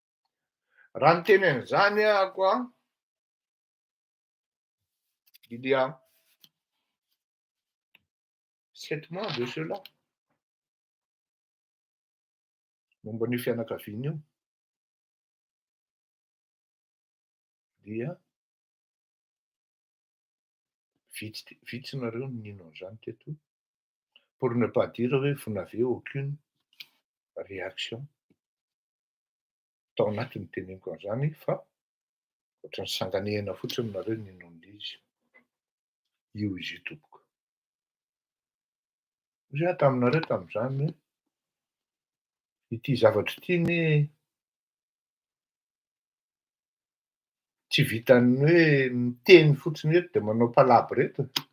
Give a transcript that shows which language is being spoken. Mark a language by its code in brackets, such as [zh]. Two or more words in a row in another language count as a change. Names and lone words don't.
[mg] Raha ny tenen'izany ahako [fr] Il y a 7 mois de cela. [mg] Momba ny fianakaviana io. Dia vitsy nareo ninao an'izany teto. [fr] Pour ne pas dire hoe vous n'avez aucune réaction. [mg] Tao anatiny teneniko an'izany fa ohatrany sanganehana fotsiny nareo ninao an'izy. Io izy io tompoko. Za taminareo tamin'izany hoe ity zavatra ity ne tsy vitany hoe miteny fotsiny eto de manao palabo reto.